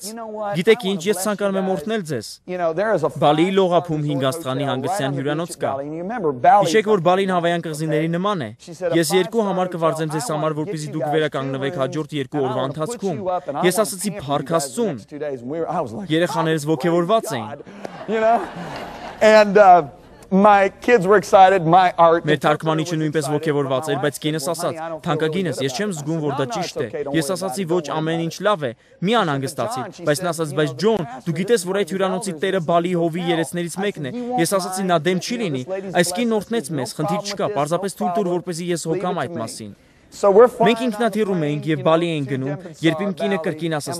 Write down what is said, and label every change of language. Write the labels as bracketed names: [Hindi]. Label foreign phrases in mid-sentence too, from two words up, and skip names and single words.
[Armenian] «Գիտեք ինչ, ես ցանկանում եմ օրհնել ձեզ։ Բալիի լողափում 5 աստղանի հանգստյան հյուրանոց կա։ Հիշեք, որ Բալին Հավայան կղզիների նման է։ Ես 2 համար կվարձեմ ձեզ համար, որպեսզի դուք վերականգնվեք հաջորդ 2 օրվա ընթացքում»։ Ես ասացի «Փառք Աստծուն»։ Երեխաներս ոգևորված էին։ [English] My kids were excited. [Armenian] Մեր թարգմանիչը նույնպես ոգևորված էր, բայց կինս ասաց. «Թանկագինս, ես չեմ զգում, որ դա ճիշտ է»։ Ես ասացի. «Ոչ, ամեն ինչ լավ է»։ Մի անհանգստացի, բայց նա ասաց. «Բայց Ջոն, դու գիտես, որ այդ հյուրանոցի տերը Բալի հովի երեցներից մեկն է»։ Ես ասացի. «Նա դեմ չի լինի»։ Այս կինն օրհնեց մեզ, խնդիր չկա, պարզապես թույլ տուր, որպեսզի ես հոգամ այդ մասին։ Մենք ինքնաթիռում էինք եւ Բալի էինք գնում, երբ իմ կինը կրկին ասաց.